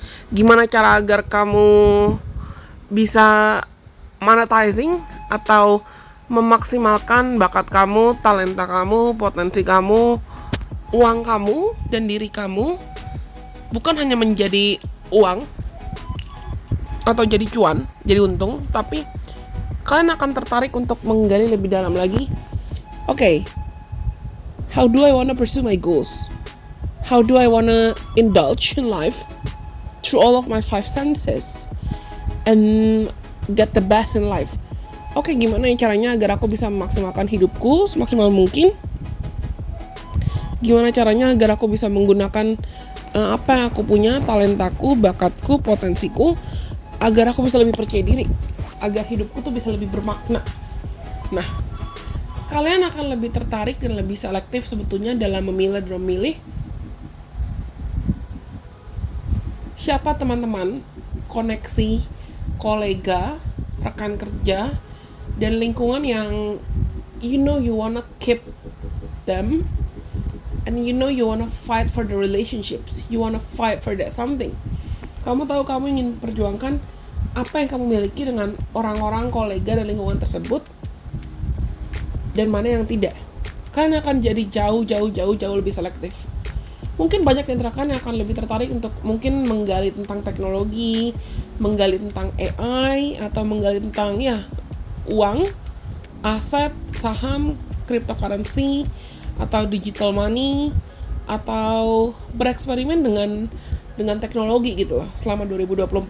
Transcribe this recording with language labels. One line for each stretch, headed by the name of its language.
Indonesian: gimana cara agar kamu bisa monetizing atau memaksimalkan bakat kamu, talenta kamu, potensi kamu, uang kamu, dan diri kamu, bukan hanya menjadi uang atau jadi cuan, jadi untung, tapi kalian akan tertarik untuk menggali lebih dalam lagi.
English: Okay, how do I wanna pursue my goals? How do I wanna indulge in life through all of my 5 senses and get the best in life?
Indonesian: Oke, gimana ya caranya agar aku bisa memaksimalkan hidupku semaksimal mungkin? Gimana caranya agar aku bisa menggunakan apa yang aku punya, talentaku, bakatku, potensiku, agar aku bisa lebih percaya diri, agar hidupku tuh bisa lebih bermakna. Nah, kalian akan lebih tertarik dan lebih selektif sebetulnya dalam memilih siapa teman-teman, koneksi, kolega, rekan kerja, dan lingkungan yang
English: you wanna keep them and you know you wanna fight for the relationships, you wanna fight for that something.
Indonesian: Kamu tahu kamu ingin perjuangkan apa yang kamu miliki dengan orang-orang, kolega, dan lingkungan tersebut, dan mana yang tidak. Kalian akan jadi jauh lebih selektif. Mungkin banyak yang akan lebih tertarik untuk mungkin menggali tentang teknologi, menggali tentang AI, atau menggali tentang uang, aset, saham, cryptocurrency, atau digital money, atau bereksperimen dengan teknologi gitu lah selama 2024.